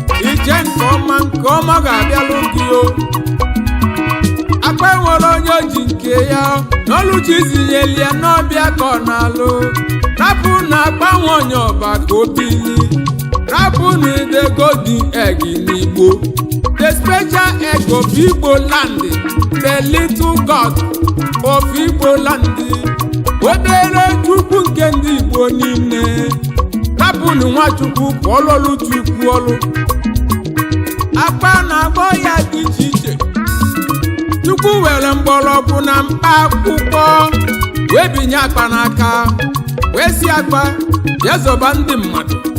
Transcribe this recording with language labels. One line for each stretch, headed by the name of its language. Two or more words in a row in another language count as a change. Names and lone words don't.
Igbo: Ije nke ọma, nke ọma ga-abịalụ gị o. Akpa enwere onye o ji nke ya, n'ọlụ chi zinyeli ya n'ọbịa ka ọ na-alụ. Rapụ na akpa nwa onye ọba ka o bili. Rapụ na ide
English: golden egg
Igbo: n'Igbo.
English: The special egg of Igbo land, the little god of Igbo land.
Igbo: O dere Chukwu nke ndị Igbo niile. Rapụnụ Nwachukwu ka ọ lụọlụ Chukwu ọlụ. Akpa na-agbọ ya dị iche iche. Chukwu were mgbọrọgwụ na mkpa akwụkwọ wee binye akpa n'aka, wee sị akpa, "Jee zọba ndị mmadụ."